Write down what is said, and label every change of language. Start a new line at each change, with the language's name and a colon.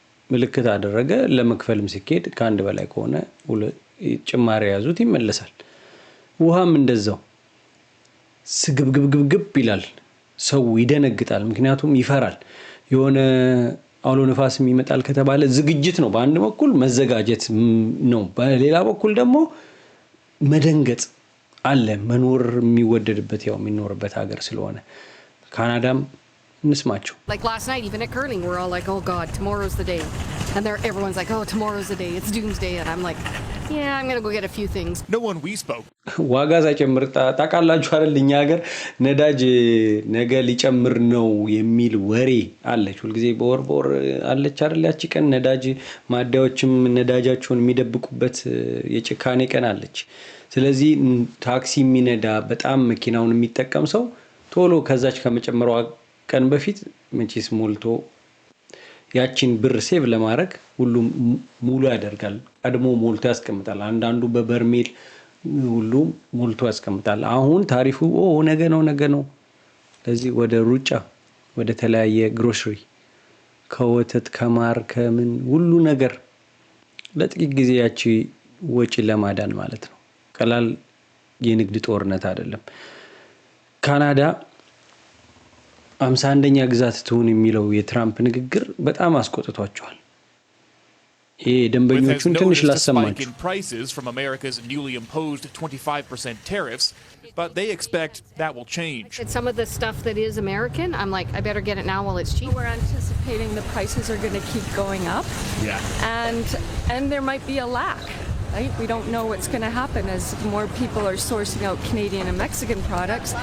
Amharic: ምልክት አደረገ። ለመክፈልም ሲኬድ ከአንድ በላይ ከሆነ ጭማሪ ያዙት ይመለሳል። ውሃም እንደዛው ስግብግብግብ ይላል። ሰው ይደነግጣል፣ ምክንያቱም ይፈራል። የሆነ አውሎ ነፋስም ይመጣል ከተባለ ዝግጅት ነው። በአንድ በኩል መዘጋጀት ነው፣ በሌላ በኩል ደግሞ መደንገጥ አለ። መኖር የሚወደድበት ያው የሚኖርበት ሀገር ስለሆነ ካናዳም እንስማቸው።
English: Like last night, even at curling, we're all like, "Oh God, tomorrow's the day," and everyone's like, "Oh, tomorrow's the day. It's doomsday," and I'm like, "Yeah, I'm gonna go get a few things." No one we spoke.
Amharic: ዋጋ ሳይጨምር ታውቃላችሁ አይደል? እኛ ሀገር ነዳጅ ነገ ሊጨምር ነው የሚል ወሬ አለች። ሁልጊዜ በወር አለች አይደል? ያቺ ቀን ነዳጅ ማደያዎችም ነዳጃቸውን የሚደብቁበት የጭካኔ ቀን አለች። ስለዚህ ታክሲ የሚነዳ በጣም መኪናውን የሚጠቀም ሰው ቶሎ ከዛች ከመጨመሯ ቀን በፊት መቼስ ሞልቶ ያቺን ብር ሴቭ ለማድረግ ሁሉም ሙሉ ያደርጋል። ቀድሞ ሞልቶ ያስቀምጣል። አንዳንዱ በበርሜል ሁሉ ሞልቶ ያስቀምጣል። አሁን ታሪፉ ነገ ነው። ለዚህ ወደ ሩጫ ወደ ተለያየ ግሮሰሪ ከወተት ከማር ከምን ሁሉ ነገር ለጥቂት ጊዜ ያቺ ወጪ ለማዳን ማለት ነው። ቀላል የንግድ ጦርነት አይደለም። ካናዳ 51ኛ ግዛት ትሁን የሚለው የትራምፕ ንግግር በጣም አስቆጥቷቸዋል። ይሄ ደንበኞቹን ትንሽ ላሰማችሁ።
English: prices from America's newly imposed 25% tariffs, but they expect that will change. Some of the stuff that is American, I'm like, I better get it now while it's cheap. We're anticipating the prices are going to keep going up. Yeah. And there might be a lack. Right? We don't know what's going to happen as more people are sourcing out Canadian and Mexican products.